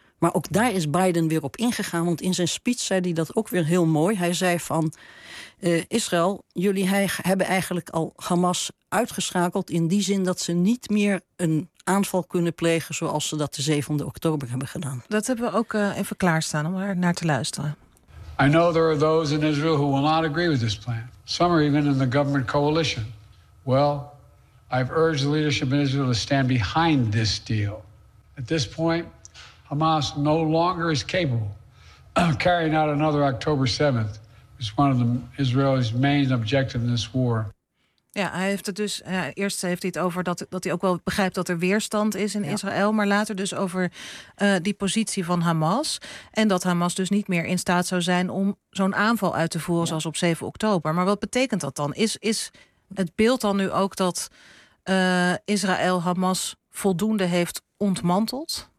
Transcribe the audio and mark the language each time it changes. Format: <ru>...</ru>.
<nl>Maar ook daar is Biden weer op ingegaan, want in zijn speech zei hij dat ook weer heel mooi. Hij zei van, Israël, jullie hebben eigenlijk al Hamas uitgeschakeld in die zin dat ze niet meer een aanval kunnen plegen zoals ze dat de 7e oktober hebben gedaan. Dat hebben we ook even klaarstaan om er naar te luisteren.</nl> <en>I know there are those in Israel who will not agree with this plan. Some are even in the government coalition. Well, I've urged the leadership in Israel to stand behind this deal. At this point, Hamas no longer is capable of carrying out another October 7th. It's one of the Israelis' main objectives in this war.</en> <nl>Ja, hij heeft het dus. Eerst heeft hij het over dat hij ook wel begrijpt dat er weerstand is in Israël, maar later dus over die positie van Hamas. En dat Hamas dus niet meer in staat zou zijn om zo'n aanval uit te voeren zoals op 7 oktober. Maar wat betekent dat dan? Is het beeld dan nu ook dat Israël Hamas voldoende heeft ontmanteld?</nl>